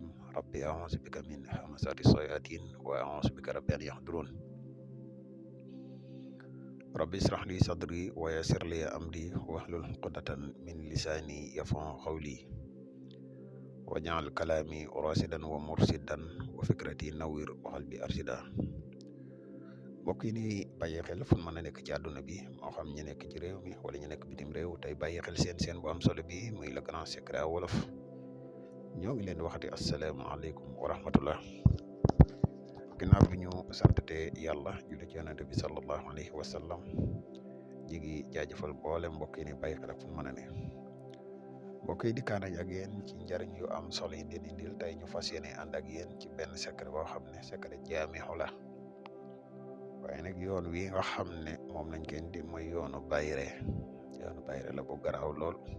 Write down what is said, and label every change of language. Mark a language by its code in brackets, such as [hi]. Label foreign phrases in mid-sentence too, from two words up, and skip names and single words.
[ar] ربي أعوذ بك من همزات الشياطين وأعوذ بك رب أن يحضرون. ربي اشرح لي صدري ويسر لي أمري واحلل عقدة من لساني يفقهوا قولي واجعل كلامي راشدا ومرشدا وفكرتي نوير وقلبي أرشدا. [wo] mbokk yi ni bàyyi xel fu mën a nekk ci àdduna bi moo xam ñu nekk ci réew mi wala ñu nekk bitim réew tey bàyyi xel seen bu am solo bi muy [fr] le grand secret [wo] wolof ñoo ngi leen di waxati [ar] السلام عليكم ورحمة الله. [wo] ginnaaw bi ñu santate yàlla julli ci yonente bi [ar] صلى الله عليه وسلم [wo] ñi ngi jaajëfal boole mbokk yi ni bàyyi xel ak fu mën a ne mbokk yi dikkaan nañ ak yéen ci njariñ yu am solo yi leen indil tey ñu fas yéene ànd ak yéen ci benn secret boo xam ne secret jaamixu la waaye nag yoon wi nga xam ne moom lañ koy indi mooy yoonu bayre la bu garaaw lool.